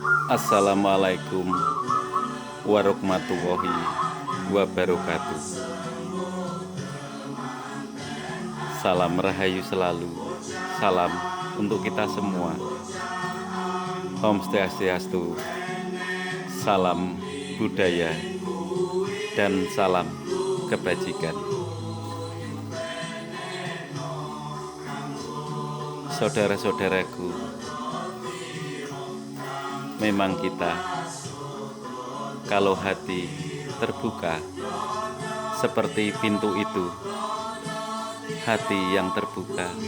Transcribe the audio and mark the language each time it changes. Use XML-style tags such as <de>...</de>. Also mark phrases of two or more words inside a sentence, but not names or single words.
<ar>السلام عليكم ورحمة الله وبركاته.</ar> <id>Salam rahayu selalu. Salam untuk kita semua. Om Swastiastu. Salam budaya dan salam kebajikan. Saudara-saudaraku, memang kita, kalau hati terbuka seperti pintu itu, hati yang terbuka,</id>